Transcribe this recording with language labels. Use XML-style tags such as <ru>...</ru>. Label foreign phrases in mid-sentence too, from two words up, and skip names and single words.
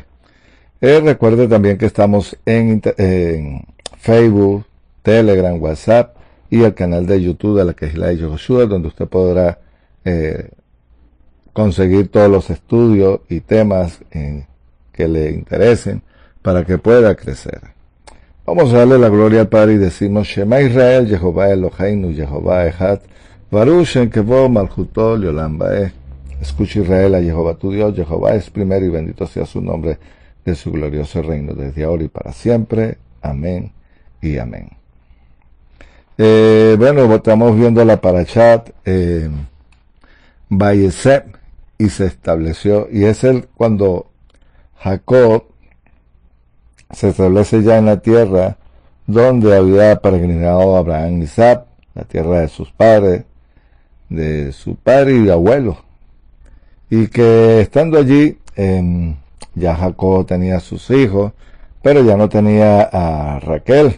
<es>Recuerde también que estamos en Facebook, Telegram, WhatsApp y el canal de YouTube de la Kehilá de Yehoshua, donde usted podrá conseguir todos los estudios y temas que le interesen para que pueda crecer. Vamos a darle la gloria al Padre y decimos</es> <he>שמע ישראל, יהוה אלוהינו, יהוה אחד, ברוך שם כבוד מלכותו לעולם ועד.</he> <es>Escucha Israel a Jehová tu Dios, Jehová es primero y bendito sea su nombre de su glorioso reino desde ahora y para siempre. Amén y amén. Bueno, estamos viendo la parashat Vayesep y se estableció, y es cuando Jacob se establece ya en la tierra donde había peregrinado Abraham y Isaac, la tierra de sus padres, de su padre y de abuelo, y que estando allí ya Jacob tenía sus hijos, pero ya no tenía a Raquel.</es>